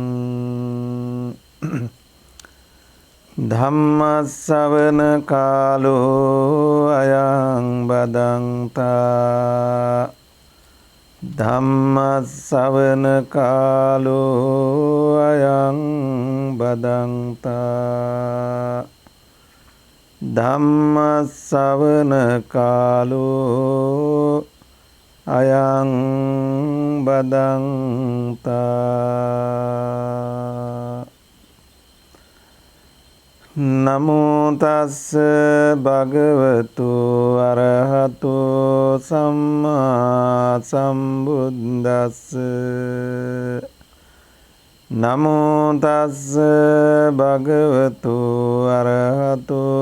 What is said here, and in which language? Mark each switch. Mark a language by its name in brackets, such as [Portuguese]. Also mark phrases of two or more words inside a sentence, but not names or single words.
[Pali] ධම්ම ශ්‍රවණ කාලෝ අයං බදන්තා. ධම්ම ශ්‍රවණ කාලෝ අයං බදන්තා. ධම්ම ශ්‍රවණ කාලෝ අයං බදන්තා. නමෝ තස්ස භගවතු අරහතු සම්මා සම්බුද්දස්ස නමෝ තස්ස භගවතු අරහතු